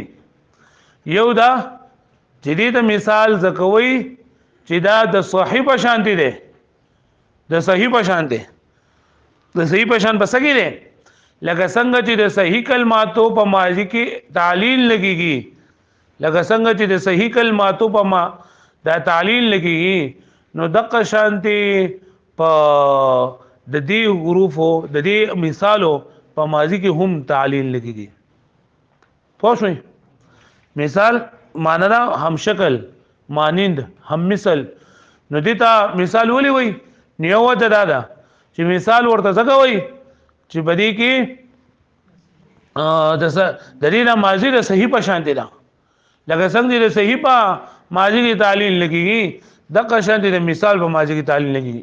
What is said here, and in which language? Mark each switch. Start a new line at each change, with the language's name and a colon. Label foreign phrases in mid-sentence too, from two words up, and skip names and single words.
Pashto: یو دا چې دې د مثال زکوي چې دا د صحیح په شان دي، د صحیح په شان دي، د صحیح په شان بسګي دي، لکه څنګه چې د صحیح کلماتو په ماضي کې تعلیل لګيږي، لکه څنګه چې د صحیح کلماتو په ما دا تعلیل لګيږي، نو دغه شانتي په د دې حروفو د دې مثالو په ماضي کې هم تعلیل لګيږي. پوه شئ؟ مثال معنا دا هم شکل، مانند، هم مثل. نو دې ته مثال ولي وای؟ نیو وجه دا ده چې مثال ورته څنګه وای چې بدی کې د دې نه ماضي د صحیح په شان دي، لکه څنګه د صحیح په ماضي کې تعلیل لګيږي دغه شان د مثال په ماضي کې تعلیل لګيږي.